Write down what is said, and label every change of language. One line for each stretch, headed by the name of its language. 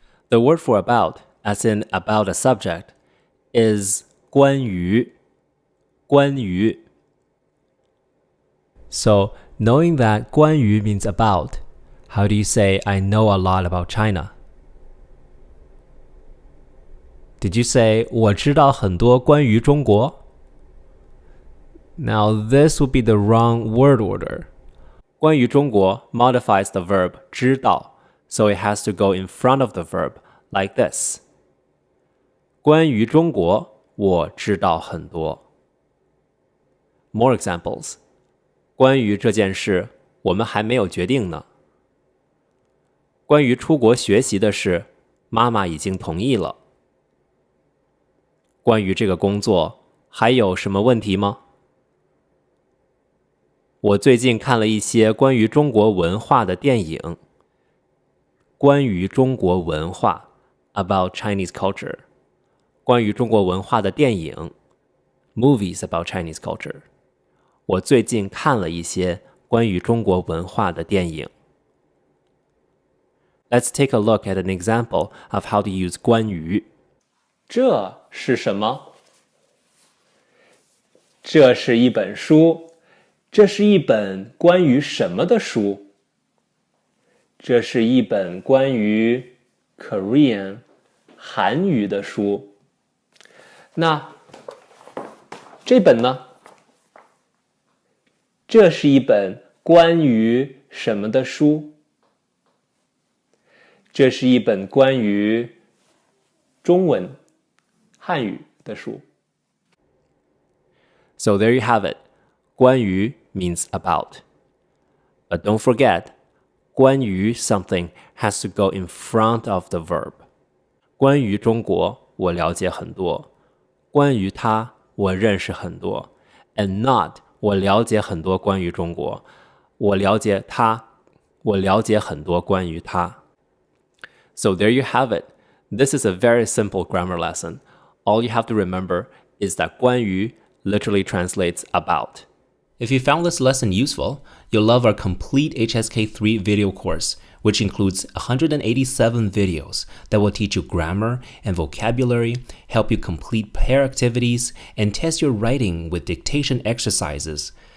English: The word for about, as in about a subject, is 关于.
Chinese: 关于.
English: So, knowing that 关于 means about, how do you say I know a lot about China? Did you say
Chinese: 我知道很多关于中国?
English: Now this would be the wrong word order.
Chinese: 关于中国
English: modifies the verb 知道, so it has to go in front of the verb like this.
Chinese: 关于中国我知道很多.
English: More examples.
Chinese: 关于这件事，我们还没有决定呢。关于出国学习的事，妈妈已经同意了。关于这个工作，还有什么问题吗？我最近看了一些关于中国文化的电影。关于中国文化
English: about Chinese culture.
Chinese: 关于中国文化的电影
English: movies about Chinese culture.
Chinese: 我最近看了一些关于中国文化的电影。
English: Let's take a look at an example of how to use 关于。
Chinese: 这是什么？这是一本书。这是一本关于什么的书？这是一本关于 Korean 韩语的书。那这本呢？这是一本关于什么的书？这是一本关于中文汉语的书。
English: So there you have it. 关于 means about. But don't forget, 关于 something has to go in front of the verb.
Chinese: 关于中国，我了解很多。关于他，我认识很多。
English: And not,
Chinese: 我了解很多关于中国。我了解他，我了解很多关于他。
English: So there you have it. This is a very simple grammar lesson. All you have to remember is that 关于 literally translates about. If you found this lesson useful, you'll love our complete HSK 3 video course, which includes 187 videos that will teach you grammar and vocabulary, help you complete pair activities, and test your writing with dictation exercises.